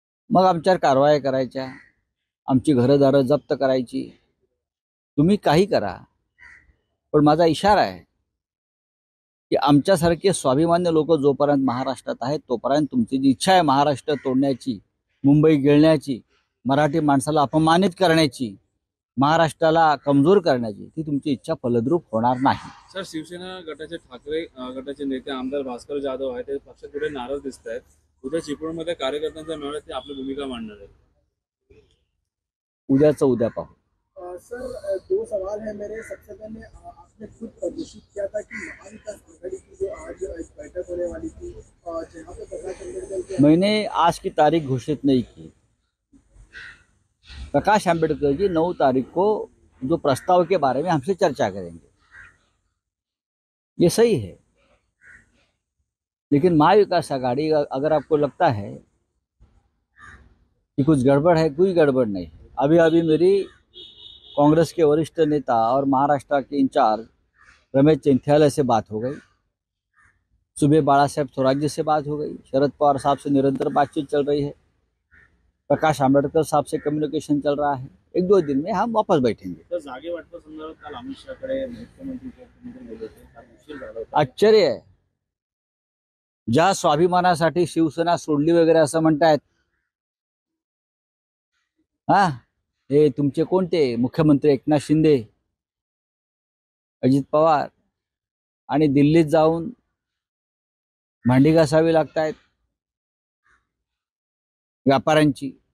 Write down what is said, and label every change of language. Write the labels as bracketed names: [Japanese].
[Marathi] मग आमच्यावर कारवाया करायच्या, आमची घरदारं जप्त करायची, तुम्ही काही करा, पण माझा इशारा आहे की आमच्यासारखे स्वाभिमान्य लोक जोपर्यंत महाराष्ट्रात आहेत तोपर्यंत तुमची जी इच्छा आहे महाराष्ट्र तोडण्याची, मुंबई गिळण्याची, मराठी माणसाला अपमानित करण्याची, महाराष्ट्राला कमजोर करण्याची, ती तुमची इच्छा फलद्रूप होणार नाही। सर, शिवसेना गटाचे ठाकरे गटाचे नेते आमदार भास्कर जाधव आहेत, ते पक्षाकडे नाराज दिसत आहेत। उद्या चिपळूणमध्ये कार्यकर्त्यांचा मेळाव्यात ते आपली भूमिका मांडणार आहेत। उद्याचं उद्या पाहू। [Hindi] सर, दो सवाल है मेरे। सबसे पहले आपने खुद घोषित किया था कि महाविकास आघाड़ी की जो आज एक बैठक होने वाली थी, जहाँ पे प्रकाश आंबेडकर, मैंने आज की तारीख घोषित नहीं की। प्रकाश आंबेडकर जी 9 तारीख को जो प्रस्ताव के बारे में हमसे चर्चा करेंगे, ये सही है। लेकिन महाविकास आघाड़ी, अगर आपको लगता है कि कुछ गड़बड़ है, कोई गड़बड़ नहीं। अभी मेरी कांग्रेस के वरिष्ठ नेता और महाराष्ट्र के इंचार्ज रमेश चंथियाला से बात हो गई, सुबह बाला साहब स्वराज्य से बात हो गई, शरद पवार साहब से निरंतर बातचीत चल रही है, प्रकाश आंबेडकर साहब से कम्युनिकेशन चल रहा है। 1-2 दिन में हम वापस बैठेंगे। [Marathi] तर जागे वाटपासंदर्भात काल अमित शहाकडे मुख्यमंत्री गेले होते, आश्चर्य आहे, ज्या स्वाभिमानासाठी शिवसेना सोडली वगैरे असं म्हणतायत, हा, हे तुमचे कोणते मुख्यमंत्री एकनाथ शिंदे, अजित पवार, आणि दिल्लीत जाऊन भांडी घासावी लागतायत व्यापाऱ्यांची।